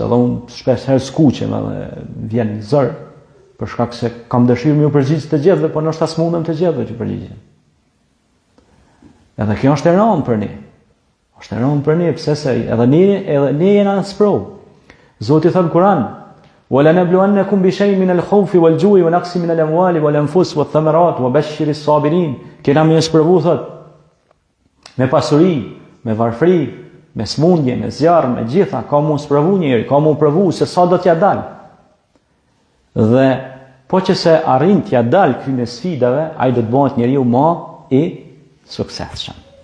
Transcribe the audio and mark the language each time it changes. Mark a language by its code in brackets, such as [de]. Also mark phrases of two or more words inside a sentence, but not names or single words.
[sq] Edhe unë shpesh herë skuqem edhe vjen zër për shkak se kam dëshirë më u përgjigj të gjithëve, po ndoshta s'mundem të gjithëve të përgjigjem. Edhe kjo është e rëndë për ne. Është e rëndë për ne, pse se edhe ne jena sprov. Zoti thot në Kur'an: [ar] وَلَنَبْلُوَنَّكُمْ بِشَيْءٍ مِنَ الْخَوْفِ وَالْجُوعِ وَنَقْصٍ مِنَ الْأَمْوَالِ وَالْأَنْفُسِ وَالثَّمَرَاتِ وَبَشِّرِ الصَّابِرِينَ. [sq] Kena më sprovu thot me pasuri, me varfëri, me smundje, me zjarr, me gjitha, ka mu sprovu njëri, ka mu provu se sa do t'ja dal. Dhe po që se arrin t'ja dal këtyre sfidave, ai do të bëhet njeriu më i suksesshëm.